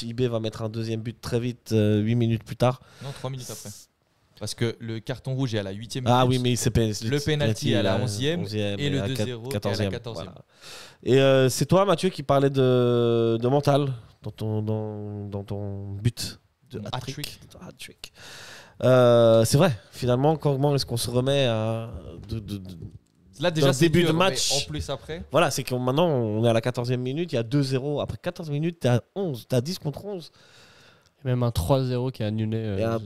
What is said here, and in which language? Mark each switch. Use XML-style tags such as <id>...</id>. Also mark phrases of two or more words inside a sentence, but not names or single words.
<fr>IB va mettre un deuxième but très vite, 8 minutes plus tard. Non, 3 minutes après. Parce que le carton rouge est à la 8ème minute. Ah oui, mais c'est Le penalty à la 11e et le à 2-0 14e. à la 14e. Voilà. Et c'est toi, Mathieu, qui parlais de mental dans ton but de Mon hat-trick. hat-trick. Ton hat-trick. C'est vrai, finalement, comment est-ce qu'on se remet à. Là, Dans déjà, le c'est début dur, de mais match. En plus, après. Voilà, c'est que maintenant, on est à la 14e minute, il y a 2-0. Après 14 minutes, t'es à 11, t'es à 10 contre 11. Et même un 3-0 qui est annulé Et un</fr>